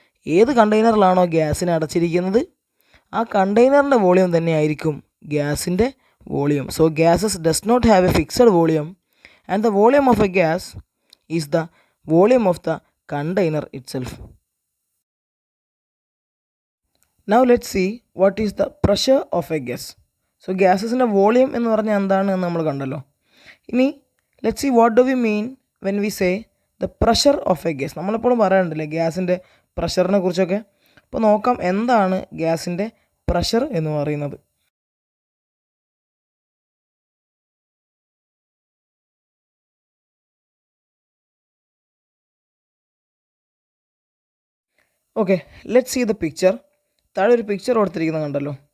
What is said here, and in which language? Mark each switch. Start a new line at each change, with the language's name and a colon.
Malayalam: ഏത് കണ്ടെയ്നറിലാണോ ഗ്യാസിനെ അടച്ചിരിക്കുന്നത്, ആ കണ്ടെയ്നറിൻ്റെ വോളിയം തന്നെയായിരിക്കും ഗ്യാസിൻ്റെ volume.
English: So gases does not have a fixed volume and the volume of a gas is the volume of the container itself. Now let's see what is the pressure of a gas.
Malayalam: So ഗ്യാസസിൻ്റെ volume എന്ന് പറഞ്ഞാൽ എന്താണ് എന്ന് നമ്മൾ കണ്ടല്ലോ.
English: ഇനി let's see what do we mean when we say the pressure of a gas.
Malayalam: നമ്മളെപ്പോഴും പറയാറുണ്ടല്ലേ ഗ്യാസിൻ്റെ പ്രഷറിനെ കുറിച്ചൊക്കെ. അപ്പോൾ നോക്കാം എന്താണ് ഗ്യാസിൻ്റെ പ്രഷർ എന്ന് പറയുന്നത്. Okay,
English: Let see the picture.
Malayalam: താഴെ ഒരു പിക്ചർ കൊടുത്തിരിക്കുന്നത് കണ്ടല്ലോ.